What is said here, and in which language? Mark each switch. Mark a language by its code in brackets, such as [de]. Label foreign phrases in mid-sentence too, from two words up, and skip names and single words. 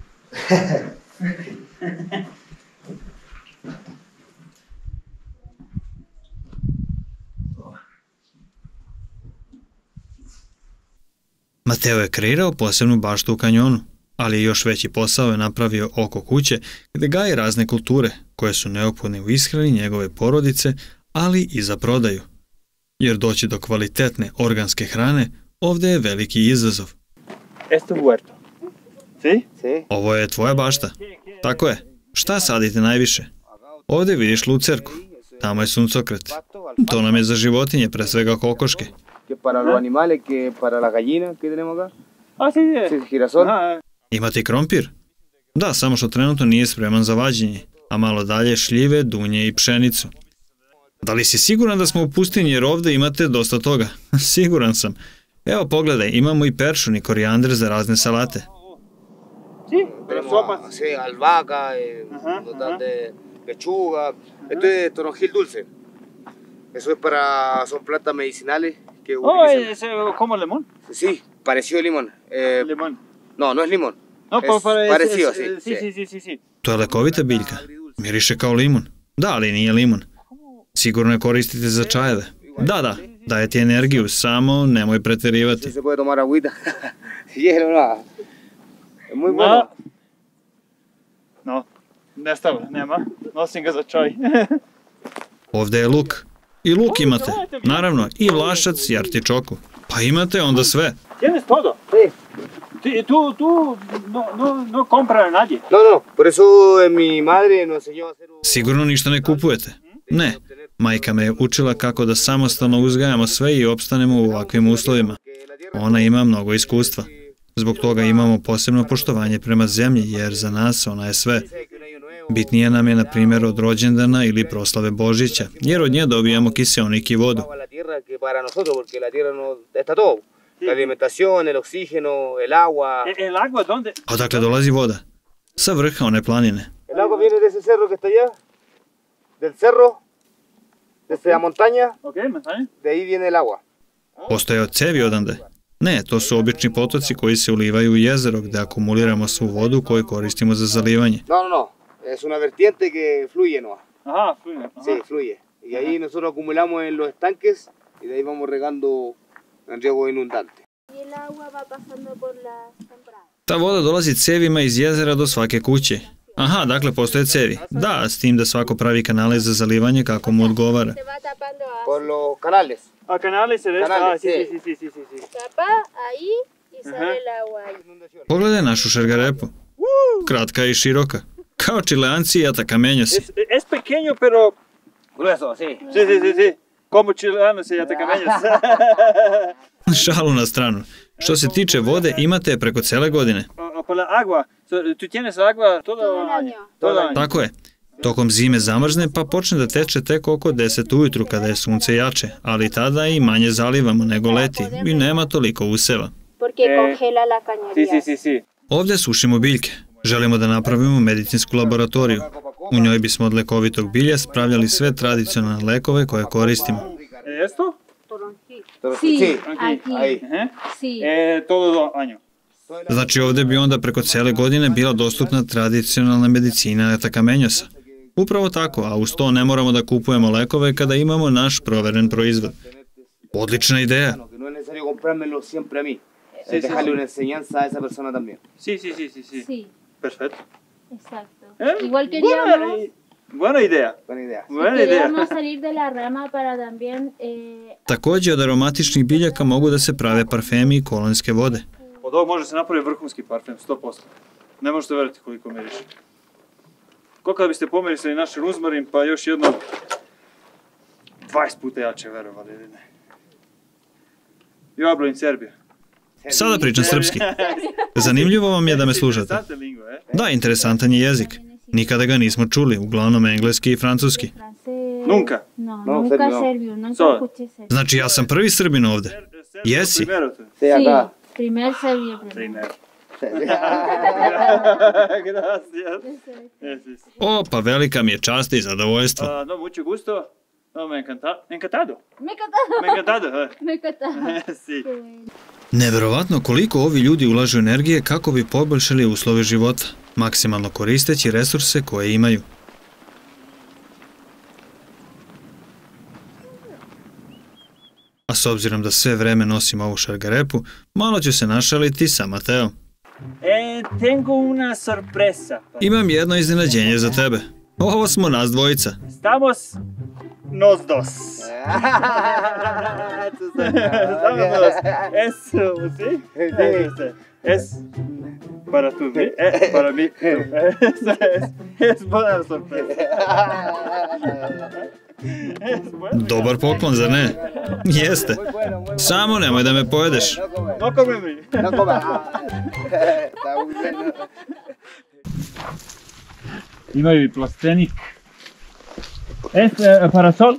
[sr] Mateo je kreirao posebnu baštu u kanjonu, ali još veći posao je napravio oko kuće gde gaji razne kulture koje su neophodne u ishrani njegove porodice, ali i za prodaju. Jer doći do kvalitetne organske hrane ovde je veliki izazov. [es] Esto huerto. Si? [sr] Ovo je tvoja bašta. Tako je. Šta sadite najviše? Ovde vidiš lucerku. Tamo je suncokret. To nam je za životinje, pre svega kokoške. [es] Para los animales, que para la gallina que tenemos acá. Ah, sí. Girasol. [sr] Imate i krompir? Da, samo što trenutno nije spreman za vađenje, a malo dalje šljive, dunje i pšenicu. Da li si siguran da smo u pustinji jer ovde imate dosta toga? Siguran sam. Evo pogledaj, imamo i peršun i korijandr za razne salate. [es] Sí, sopas. Sí, albahaca, de lechuga. Esto es toronjil dulce. Eso es para, son plantas medicinales que utilizan. ¿Es como limón? Sí, parecido a limón. Limón. No, no es limón. No, es parecido, sí. Sí. [sr] To je lekovita biljka. Miriše kao limun. Da, ali nije limun. Sigurno je koristite za čajeve. Da, daje ti energiju, samo nemoj preterivati. [es] Se puede tomar agüita. Hielo, no. Es muy bueno. No, [sr] nema. Nosim ga za čaj. Ovde je luk. I luk imate. Naravno, i vlašac i artičoku. Pa imate onda sve. [es] Tienes todo. Sí. Tú no compras a nadie. No, por eso mi madre nos enseñó a hacer [sr] Sigurno ništa ne kupujete? Ne. Majka me je učila kako da samostalno uzgajamo sve i opstanemo u ovakvim uslovima. Ona ima mnogo iskustva. Zbog toga imamo posebno poštovanje prema zemlji, jer za nas ona je sve. Bitnije nam je, na primjer, od rođendana ili proslave Božića, jer od nje dobijamo kiseonik i vodu. [es] La alimentación, el oxígeno, el agua. ¿El agua dónde? [sr] Odakle dolazi voda? Sa vrha one planine. [es] El agua viene de ese cerro que está allá. Del cerro, desde la montaña. Okay, montaña. De ahí viene el agua. [sr] Postoje od cevi odande? Ne, to su obični potoci koji se ulivaju u jezero gde akumuliramo svu vodu koju koristimo za zalivanje. [es] No. Es una vertiente que fluye, ¿no? Ajá, fluye. Sí, fluye. Y ahí nosotros acumulamos en los estanques y de ahí vamos regando en riego inundante. Y el agua va pasando por las temporadas. [sr] Ta voda dolazi cevima iz jezera do svake kuće. Aha, dakle postoje cevi. Da, s tim da svako pravi kanale za zalivanje kako mu odgovara. [es] Se va tapando Por los canales. A canales se ve. Canales, Sí. tapa ahí y sale el agua ahí. [sr] Pogledaj našu šargarepu. Kratka i široka. Kao Čileanci i Atacameñosi. [es] Es pequeño, pero... Grueso, sí. Sí. Como Chileanos y Atacameños. [sr] Šalu na stranu. Što se tiče vode, imate je preko cele godine. [es] Por la agua. Tu tienes agua todo el año. [sr] Tako je. Tokom zime zamrzne pa počne da teče tek oko 10 ujutru kada je sunce jače, ali tada i manje zalivamo nego leti i nema toliko useva. [es] Porque congela la cañería. Sí. [sr] Ovdje sušimo biljke. Želimo da napravimo medicinsku laboratoriju. U njoj bismo od lekovitog bilja spravljali sve tradicionalne lekove koje koristimo. [es] ¿Esto? Sí, aquí. Sí. Todo el año. [sr] Znači ovdje bi onda preko cijele godine bila dostupna tradicionalna medicina Atacameñosa. Upravo tako, a uz to ne moramo da kupujemo lekove kada imamo naš proveren proizvod. Odlična ideja. [es] No es necesario comprármelo siempre a mí. Es dejarle una enseñanza a esa persona también. Sí. Sí, Perfecto. exacto. Igual queríamos... Buena idea. Queríamos salir de la rama para también... [sr] Također od aromatičnih biljaka mogu da se prave parfemi i kolonjske vode. Od ovog može se napraviti vrhunski parfem, 100%. Ne možete veriti koliko miriše. Koliko kada biste pomirisali naš ruzmarin, pa još jedno 20 puta jače, verovali ili ne. [es] Io hablo in Serbia. [sr] Sada pričam srpski. Zanimljivo vam je da me slušate. Da, interesantan je jezik. Nikada ga nismo čuli, uglavnom engleski i francuski. [es] Nunca? No, nunca serbio, nunca escuché serbio. [sr] Znači ja sam prvi Srbin ovde. Jesi? [es] Sí, primer serbio. Gracias. [sr] O, pa velika mi je čast i zadovoljstvo. [es] No, mucho gusto. No, me encantado. Me encantado. Sí. [sr] Neverovatno koliko ovi ljudi ulažu energije kako bi poboljšali uslove života, maksimalno koristeći resurse koje imaju. A s obzirom da sve vreme nosim ovu šargarepu, malo ću se našaliti sa Mateo. [es] Tengo una sorpresa. [sr] Imam jedno iznenađenje za tebe. Ovo smo nas dvojica. [es] Estamos nos dos. Estamos dos. Eso, ¿sí? Es para tú, para mí. Es buena sorpresa. [sr] Dobar poklon, zar ne? Jeste. Samo nemoj da me pojedeš. [es] No come mi. No coma. Está muy bien. [sr] Imaju i plastenik. [es] Parasol?